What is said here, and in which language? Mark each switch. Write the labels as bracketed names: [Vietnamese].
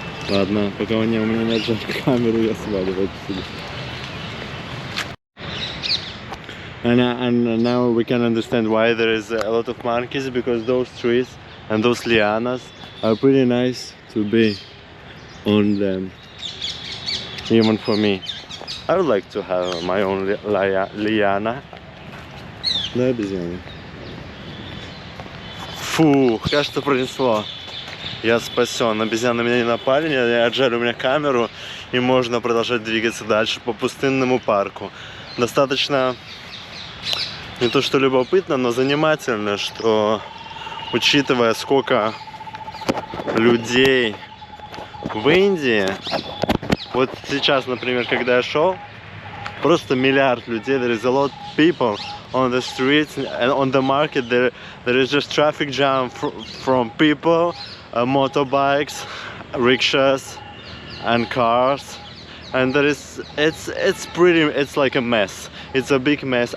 [Russian] Ладно, пока у меня нет камеру, я сваливаю отсюда. [English] And now we can understand why there is a lot of monkeys, because those trees and those lianas are pretty nice to be on them. Even for me. I would like to have my own liana. [Russian] Да, обезьяна. Фух, кажется, пронесло. Я спасен. Обезьяны на меня не напали, они отжали у меня камеру, и можно продолжать двигаться дальше по пустынному парку. Достаточно не то что любопытно, но занимательно, что, учитывая, сколько людей в Индии, вот сейчас, например, когда я шел, просто миллиард людей, [English] there is a lot of people on the streets and on the market, there is just traffic jam from people, motorbikes, rickshaws and cars, and it's like a mess. It's a big mess.